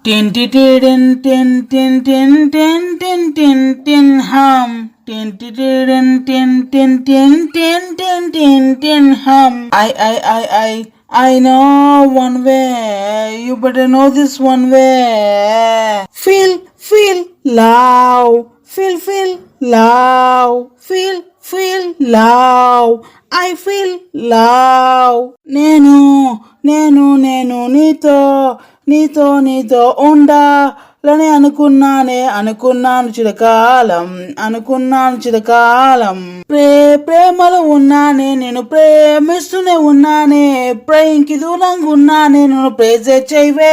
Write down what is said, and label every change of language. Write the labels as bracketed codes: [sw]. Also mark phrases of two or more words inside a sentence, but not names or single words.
[en] Tin tin tin tin tin tin tin tin tin tin hum. Tin tin tin tin tin tin tin tin tin tin hum. I know one way. You better know this one way. Feel love. Feel love. Feel love. I feel love. [te] నేను నీతో ఉండాలని అనుకున్నాను చిరకాలం ప్రేమలో ఉన్నానే, నేను ప్రేమిస్తూనే ఉన్నానే, ప్రేమకి దూరంగా ఉన్నానే, నన్ను ప్రేజ్ చేయవే.